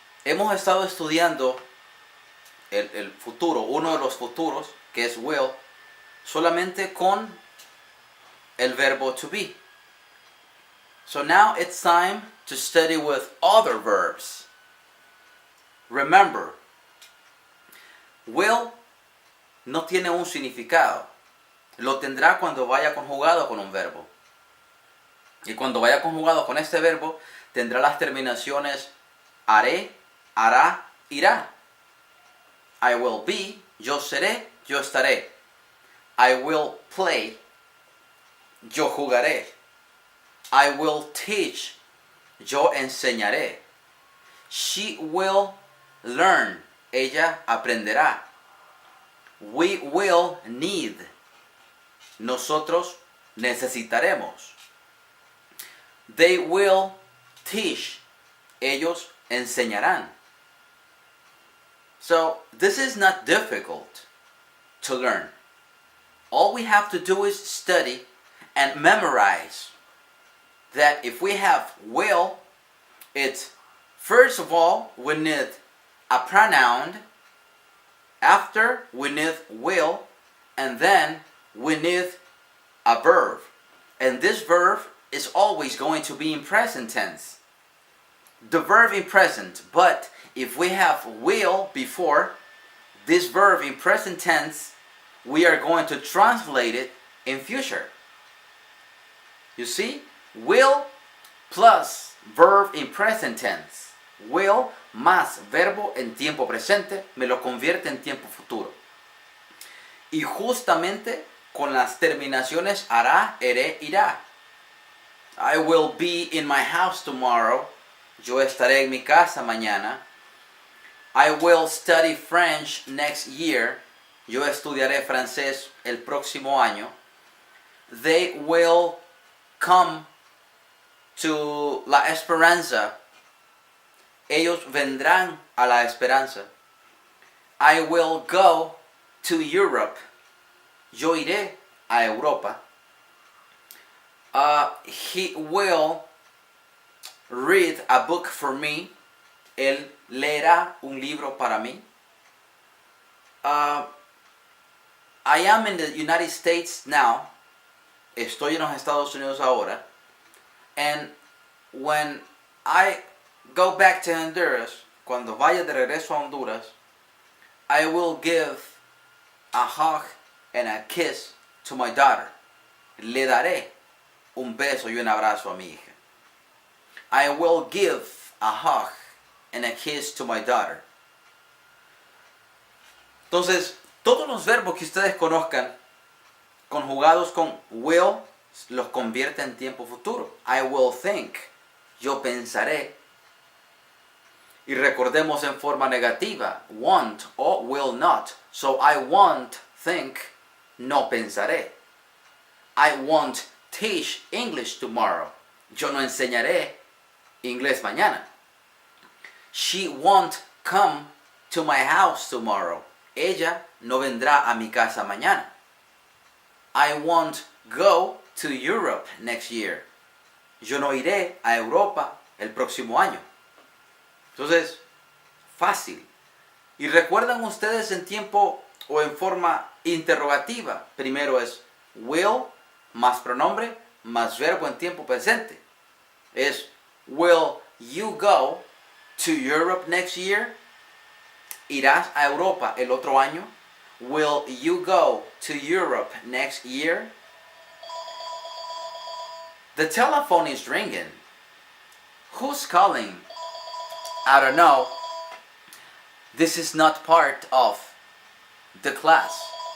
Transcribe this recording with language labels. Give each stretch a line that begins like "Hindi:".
Spanish: hemos estado estudiando el futuro, uno de los futuros, que es will, solamente con el verbo to be.
English: So now it's time to study with other verbs. Remember,
Spanish: will no tiene un significado. Lo tendrá cuando vaya conjugado con un verbo. Y cuando vaya conjugado con este verbo, tendrá las terminaciones haré, hará, irá.
English: I will be,
Spanish: yo seré, yo estaré.
English: I will play,
Spanish: yo jugaré.
English: I will teach,
Spanish: yo enseñaré.
English: She will learn,
Spanish: ella aprenderá.
English: We will need,
Spanish: nosotros necesitaremos.
English: They will teach,
Spanish: ellos enseñarán.
English: So this is not difficult to learn. All we have to do is study and memorize that if we have will, it's first of all we need a pronoun, after we need will, and then we need a verb. And this verb is always going to be in present tense. The verb in present, but if we have will before this verb in present tense, we are going to translate it in future. You see? Will plus verb in present tense.
Spanish: Will más verbo en tiempo presente me lo convierte en tiempo futuro. Y justamente con las terminaciones hará, haré, irá.
English: I will be in my house tomorrow.
Spanish: Yo estaré en mi casa mañana.
English: I will study French next year.
Spanish: Yo estudiaré francés el próximo año.
English: They will come to La Esperanza.
Spanish: Ellos vendrán a la esperanza.
English: I will go to Europe.
Spanish: Yo iré a Europa.
English: He will read a book for me.
Spanish: Él leerá un libro para mí.
English: I am in the United States now.
Spanish: Estoy en los Estados Unidos ahora.
English: And when I go back to Honduras,
Spanish: cuando vaya de regreso a Honduras,
English: I will give a hug and a kiss to my daughter.
Spanish: Le daré un beso y un abrazo a mi hija.
English: I will give a hug and a kiss to my daughter.
Spanish: Entonces, todos los verbos que ustedes conozcan, conjugados con will, los convierte en tiempo futuro.
English: I will think.
Spanish: Yo pensaré. Y recordemos en forma negativa, won't o will not.
English: So I won't think,
Spanish: no pensaré.
English: I won't teach English tomorrow.
Spanish: Yo no enseñaré inglés mañana.
English: She won't come to my house tomorrow.
Spanish: Ella no vendrá a mi casa mañana.
English: I won't go to Europe next year.
Spanish: Yo no iré a Europa el próximo año. Entonces, fácil. Y recuerdan ustedes en tiempo o en forma interrogativa. Primero es will más pronombre más verbo en tiempo presente.
English: Es will you go to Europe next year?
Spanish: ¿Irás a Europa el otro año?
English: Will you go to Europe next year? The telephone is ringing. Who's calling? I don't know. This is not part of the class.